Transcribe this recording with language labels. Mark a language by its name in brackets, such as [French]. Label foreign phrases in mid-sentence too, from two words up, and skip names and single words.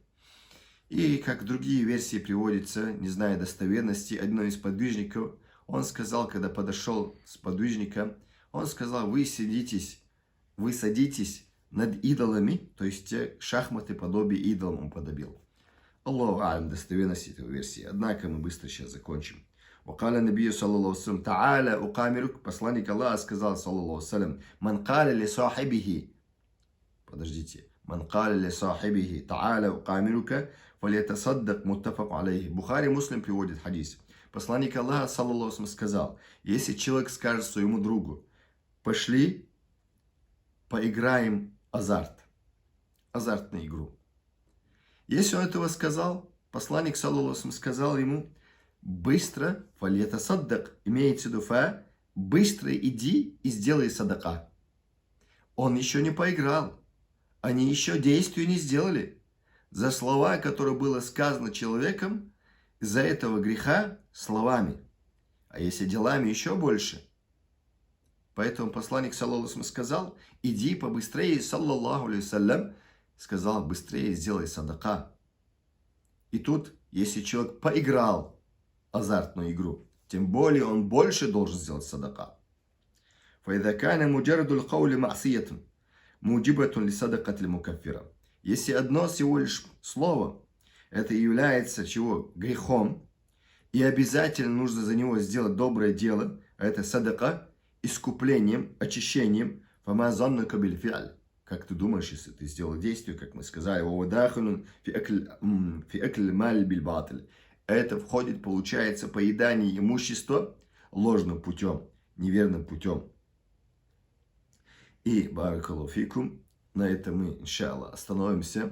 [Russian] И как другие версии приводятся, не зная достоверности, один из подвижников, он сказал, когда подошел с подвижником, он сказал, вы садитесь над идолами, то есть шахматы подобие идолам он подобил. [Arabic] الله أعلم [Russian] достоверность этой версии. Однако мы быстро сейчас закончим. [Arabic] وقال النبي صلى الله عليه وسلم تعالى أقامرك, [Russian] посланник Аллаха сказал, [Arabic] صلى الله عليه وسلم, من قال لصاحبه, подождите, من قال لصاحبه تعالى أقامرك فليتصدق متفق عليه. [Russian] Бухари, Муслим приводит хадис. Посланник Аллаха, [Arabic] صلى الله عليه وسلم, [Russian] сказал, если человек скажет своему другу, пошли, поиграем азартную игру. Если он этого сказал, посланник, [Arabic] صلى الله عليه وسلم, [Russian] сказал ему, быстро, [Arabic] فليتصدق, [Russian] имеется в виду быстро иди и сделай садака. Он еще не поиграл, они еще действия не сделали. За слова, которые было сказано человеком, из-за этого греха словами, а если делами еще больше. Поэтому посланник, [Arabic] صلى الله عليه وسلم, [Russian] сказал, иди побыстрее, [Arabic] صلى الله عليه وسلم, [Russian] сказал, быстрее сделай садака. И тут, если человек поиграл азартную игру, тем более он больше должен сделать садака. [Arabic] فإذا كان مجرد القول معصية موجبة لصدقة المكفرة. [Russian] Если одно всего лишь слово, это является чего? Грехом, и обязательно нужно за него сделать доброе дело, а это садака, искуплением, очищением, [Arabic] فما ظنك بالفعل. [Russian] Как ты думаешь, если ты сделал действие, как мы сказали, это входит, получается, поедание имущества ложным путем, неверным путем. И, [Arabic] بارك الله فيكم, [Russian] на этом мы, иншаллах, остановимся.